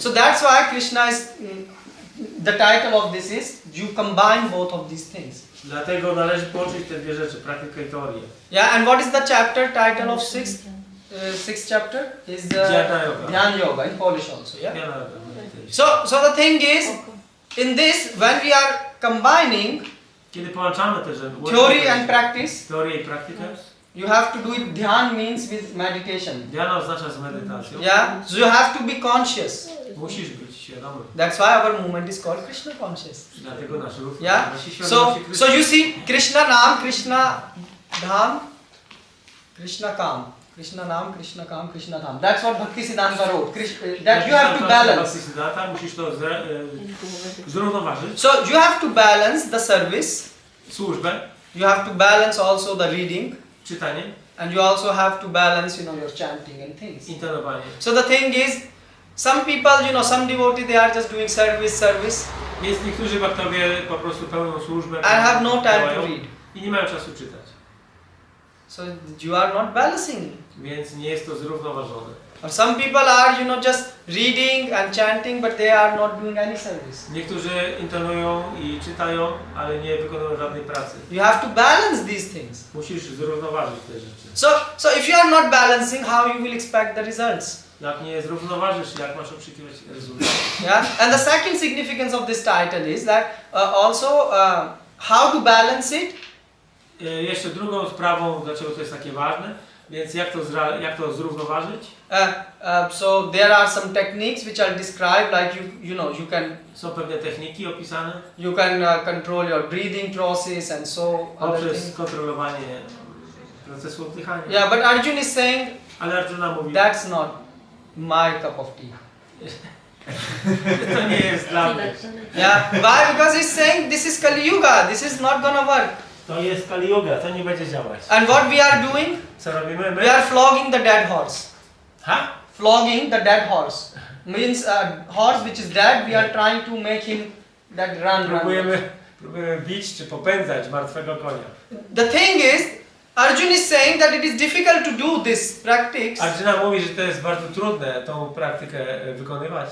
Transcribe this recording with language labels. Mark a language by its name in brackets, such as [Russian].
[English] So that's why Krishna is, the title of this is, you combine both of these things. [Polish] Dlatego należy połączyć te dwie rzeczy, praktykę i teorię. [English] Yeah, and what is the chapter title of sixth chapter? Is Dhyana Yoga. Dhyana Yoga in Polish also, yeah? Dhyana So the thing is, in this, when we are combining [Polish] Kiedy połączamy te rzeczy, [English] theory and practice, [Polish] teorię i praktykę, [English] you have to do it, dhyan means with meditation. [Polish] Dhyana oznacza z medytacją. [English] Yeah, so you have to be conscious. [Polish] Musisz być świadomy. [English] That's why our movement is called Krishna conscious. [Polish] Dlatego nasz ruch [English] Yeah, [Polish] nazywa się [English] so [Polish] świadomości Krishna. [English] you see, Krishna Nam, Krishna Dham, Krishna Kam. Krishna Nam, Krishna Kam, Krishna Dham. That's what Bhaktisiddhanta wrote. That you have to balance. [Polish] Bhaktisiddhanta, musisz to zrównoważyć. [English] So you have to balance the service. [Polish] Służbę, [English] You have to balance also the reading. [Polish] czytanie, [English] And you also have to balance, your chanting and things. [Polish] intonowanie. [English] So the thing is, some people, some devotees, they are just doing service. [Polish] Jest niektórzy bhaktowie po prostu pełną służbę. [English] I have no time to [Polish] działają [English] read. [Polish] I nie mają czasu czytać. [English] So you are not balancing. [Polish] Więc nie jest to zrównoważone. [English] Or some people are, just reading and chanting, but they are not doing any service. [Polish] Niektórzy intonują i czytają, ale nie wykonują żadnej pracy. [English] You have to balance these things. [Polish] Musisz zrównoważyć te rzeczy. [English] So if you are not balancing, how you will expect the results? [Polish] Jak nie zrównoważysz, jak masz oczekiwać rezultatu? [English] Yeah. And the second significance of this title is that also how to balance it. [Polish] Jeszcze drugą sprawą, dlaczego to jest takie ważne, więc jak to zrównoważyć? [English] So there are some techniques which are described, like you can. [Polish] Są pewne techniki opisane. [English] You can control your breathing process and so other [Polish] Poprzez [English] things. [Polish] kontrolowanie procesu oddychania. [English] Yeah, but Arjuna is saying [Polish] Ale Arjuna mówi, [English] that's not my cup of tea. [Polish] to nie jest dla mnie. [English] Yeah, why? Because he's saying this is Kali Yuga. This is not gonna work. [Polish] To jest Kali Yuga, to nie będzie działać. [English] And what we are doing? [Polish] Co robimy my? [English] We are flogging the dead horse. Ha? Flogging the dead horse means horse which is dead. We are trying to make him that run. [Polish] Próbujemy bić czy popędzać martwego konia. [English] The thing is, Arjuna is saying that it is difficult to do this practice. [Polish] Arjuna mówi, że to jest bardzo trudne tą praktykę wykonywać.